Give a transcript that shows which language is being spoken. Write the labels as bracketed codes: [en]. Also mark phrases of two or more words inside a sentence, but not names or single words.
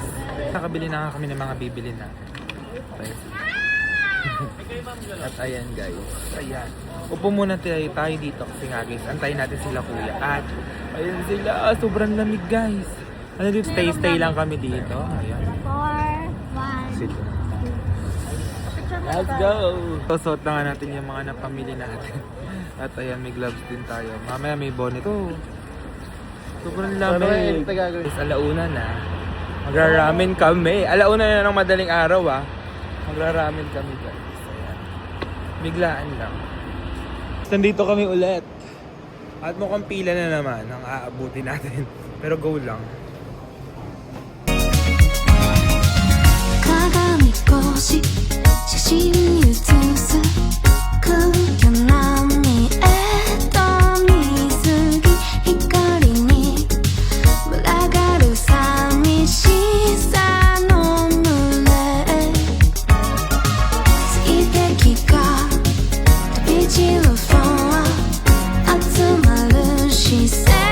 [tl] Nakabili na nga kami ng mga bibili na. Okay. At ayan guys. Ayan. Upo muna tayo dito kasi nga guys. Antayin natin sila kuya. At ayan sila. Sobrang lamig guys. Ano dito? Stay lang kami dito. Ayan. 4, 1. [en] Sit. Let's go! [tl] Susuot na nga natin yung mga napamili natin. At ayan, may gloves din tayo. Mamaya may bonnet. Oh. Sobrang lamig. Guys, alauna na. Magra-ramen kami. Alauna na ng madaling araw ah. Magra-ramen kami guys. Ayan. Biglaan lang. Nandito kami ulit. At mukhang pila na naman ang aabuti natin. Pero go lang. [ja] 鏡越し写真写す空虚な見えと水着光に群がる寂しさの群れ水滴が飛び散るフォンは集まる視線